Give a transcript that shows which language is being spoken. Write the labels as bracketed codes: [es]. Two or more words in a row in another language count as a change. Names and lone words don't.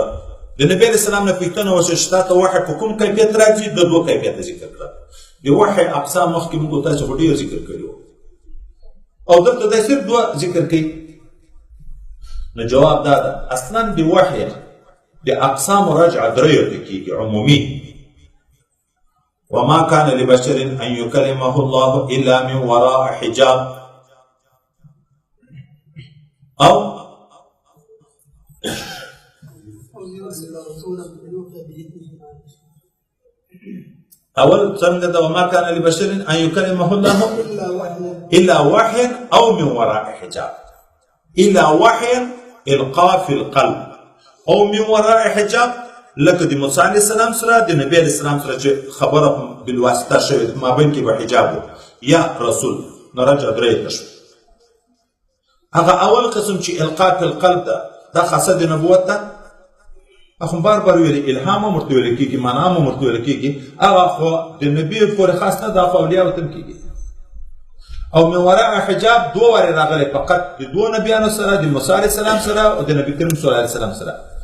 [ps] د نبی [ar] علیه السلام [ps] نه پوښتنه وشوه چې تا ته وحی په کوم کیفیت راځي؟ د دوه کیفیته ذکر کړه. د وحی اقسام مخکې موږ تاسو خو ډېر ذکر کړي وو او دلته دا صرف دوه ذکر کوي. نو جواب دا ده اصلا د وحی د اقسام رجعه دریو ته کېږي عمومي. [ar] وما كان لبشر ان يكلمه الله الا من وراء حجاب او [ps] اول څنګه ده [ar] وما كان لبشر ان يكلمه الله الا وحي او من وراء حجاب. الا وحي القاء في القلب او من وراء حجاب [ps] لکه د موسی [ar] علیه السلام [ps] سره د نبی [ar] علیه السلام [ps] سره چې خبره بالواسطه شوې مابین کې به حجاب یا رسول نو رجع درې ته شو. هغه اول قسم چې [ar] القاء في القلب [ps] ده دا خاصه د نبوت ده. اخو بار بار ویلي الهام هم ورته ویل کېږي معنا هم ورته ویل کېږي. هغه خو د نبي پورې خاص نه ده خو اولیاو ته هم کېږي. [ar] او من وراء حجاب [ps] دوه وارې راغلی فقط د دوه نبیانو سره د موسی [ar] علیه السلام [ps] سره او د نبي کریم [ar] صلی الله علیه وسلم [ps] سره.